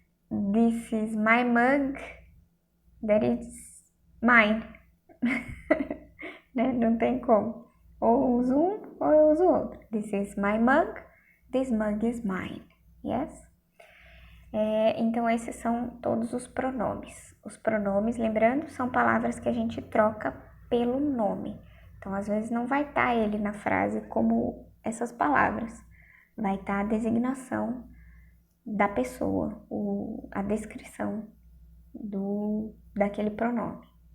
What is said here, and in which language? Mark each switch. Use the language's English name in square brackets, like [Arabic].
[English] This is my mug, that is mine. [Portuguese] Né? Não tem como. Ou eu uso um ou eu uso outro. [English] This is my mug, this mug is mine. Yes? [Portuguese] Então, esses são todos os pronomes. Os pronomes, lembrando, são palavras que a gente troca pelo nome. Então, às vezes não vai estar ele na frase como essas palavras. Vai estar a designação da pessoa, a descrição daquele pronome.